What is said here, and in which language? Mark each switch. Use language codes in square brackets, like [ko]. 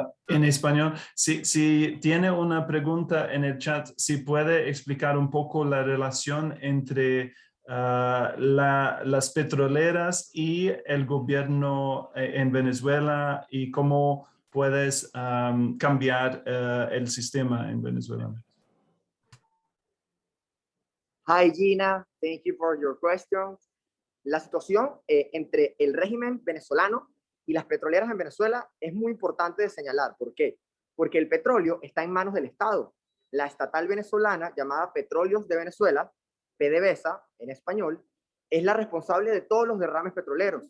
[es] En español, si tiene una pregunta en el chat, si puede explicar un poco la relación entre las petroleras y el gobierno en Venezuela, y cómo puedes cambiar el sistema en Venezuela. [en] Hi Gina, thank you for your question. [es] La situación entre el régimen venezolano y las petroleras en Venezuela es muy importante de señalar. ¿Por qué? Porque el petróleo está en manos del Estado. La estatal venezolana llamada Petróleos de Venezuela, PDVSA en español, es la responsable de todos los derrames petroleros.